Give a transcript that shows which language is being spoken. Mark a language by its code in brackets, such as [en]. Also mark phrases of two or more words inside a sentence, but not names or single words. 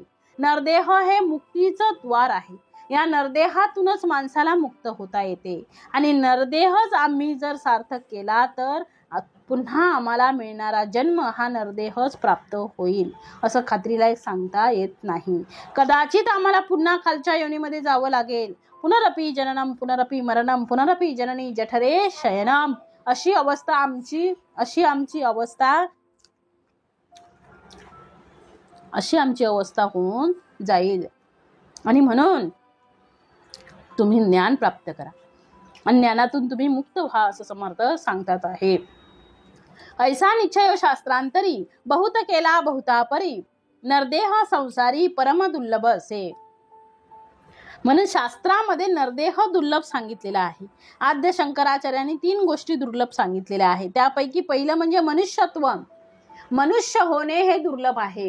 [mr] नरदेह हे मुक्तीचं द्वार आहे. या नरदेहातूनच माणसाला मुक्त होता येते आणि नरदेहच आम्ही जर सार्थक केला तर पुन्हा आम्हाला मिळणारा जन्म हा नरदेहच प्राप्त होईल असं खात्रीला एक सांगता येत नाही. कदाचित आम्हाला पुन्हा खालच्या योनीमध्ये जावं लागेल. [sa] पुनरपि जननम पुनरपि मरणम पुनरपि जननी जठरे शयनम, [mr] अशी आमची अवस्था होऊन जाईल. आणि म्हणून तुम्ही ज्ञान प्राप्त करा आणि ज्ञानातून तुम्ही मुक्त व्हा असं समर्थ सांगतात आहे. ऐसा निश्चय शास्त्रांतरी, बहुत केला बहुता परी, नरदेह संसारी परम दुर्लभ असे. म्हणून शास्त्रामध्ये नरदेह दुर्लभ सांगितलेला आहे. आद्य शंकराचार्यांनी 3 गोष्टी दुर्लभ सांगितलेल्या आहेत. त्यापैकी पहिलं म्हणजे मनुष्यत्व. मनुष्य होणे हे दुर्लभ आहे.